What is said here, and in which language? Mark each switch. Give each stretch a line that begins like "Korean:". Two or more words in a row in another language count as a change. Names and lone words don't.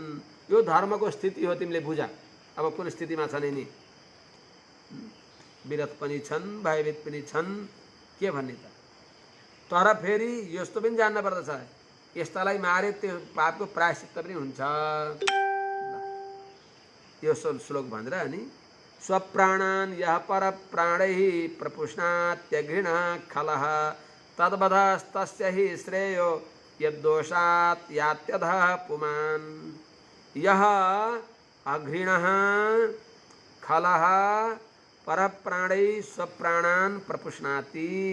Nepali: यो धर्मको स्थिति हो, तिमीले बुझ। अब कुन स्थितिमा छन् यिनी? विरथ पनि छन्, भयभीत पनि छन्, के भन्ने त? तर फेरि यस्तो पनि जान्न पर्दछ, यस्तालाई मारे त्यो पापको प्रायश्चित्त पनि हुन्छ। यो श्लोक भनेर अनि
Sanskrit: स्वप्राणान् यः पर प्राणैः प्रपुष्णात्यघृणा खलः तद्वधस्तस्य हि श्रेयो यद्दोषात् यात्यधः पुमान्। यः अघृणः खलः परप्राणैः स्वप्राणान् प्रपुष्णाति